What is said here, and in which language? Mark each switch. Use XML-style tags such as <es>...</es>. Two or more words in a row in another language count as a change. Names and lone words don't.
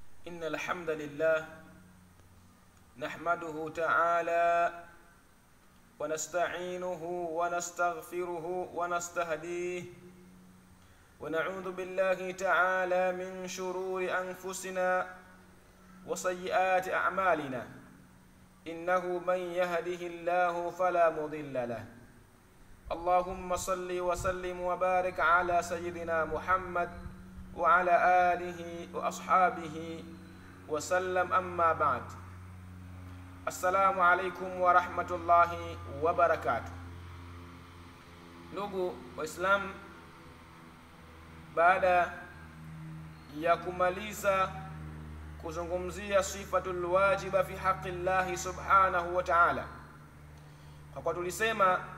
<ar>إن الحمد لله نحمده تعالى ونستعينه ونستغفره ونستهديه ونعوذ بالله تعالى من شرور أنفسنا وسيئات أعمالنا إنه من يهده الله فلا مضل له. اللهم صل وسلم وبارك على سيدنا محمد وعلى آله وأصحابه وسلم. أما بعد. السلام عليكم ورحمة الله وبركاته.</ar> <sw>Ndugu Waislamu, baada ya kumaliza kuzungumzia</sw> <ar>صفة الواجب في حق الله سبحانه وتعالى,</ar> <sw>kwa kuwa tulisema</sw>